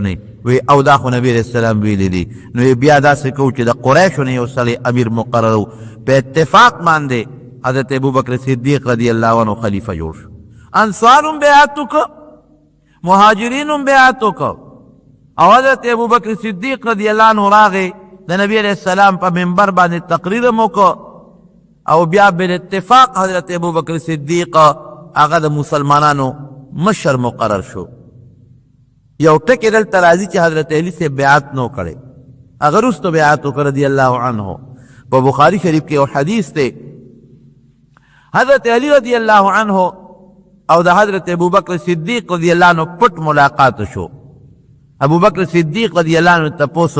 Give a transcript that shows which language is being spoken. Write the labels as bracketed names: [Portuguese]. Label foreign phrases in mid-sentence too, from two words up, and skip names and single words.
[Pashto] نه وی او دا خو نبی [Arabic] علیه السلام [Pashto] ویلی دي نو بیا داسې کوو چې د قریشو نه یو سړی امیر مقرر و په اتفاق باندې حضرت ابوبکر صدیق [Arabic] رضی الله عنه [Pashto] خلیفه جوړ شو انصار هم بیعت وکړه مهاجرین هم بیعت وکړه او حضرت ابوبکر صدیق [Arabic] رضی الله عنه [Pashto] راغی د نبی [Arabic] علیه السلام [Pashto] په منبر باندې تقریر هم وکړه او بیا بالاتفاق حضرت ابوبکر صدیق هغه د مسلمانانو مشر مقرر شو یو ټکی دلته راځي چې حضرت علی سے بیعت نو کړي هغه وروسته بیعت وکړه [Arabic] رضی الله عنه [Pashto] په بخاری شریف کې یو حدیث دی حضرت علی [Arabic] رضی الله عنه [Pashto] او د حضرت ابوبکر صدیق [Arabic] رضی الله عنه [Pashto] پټ ملاقات شو ابوبکر صدیق [Arabic] رضی الله عنه [Pashto] تپوس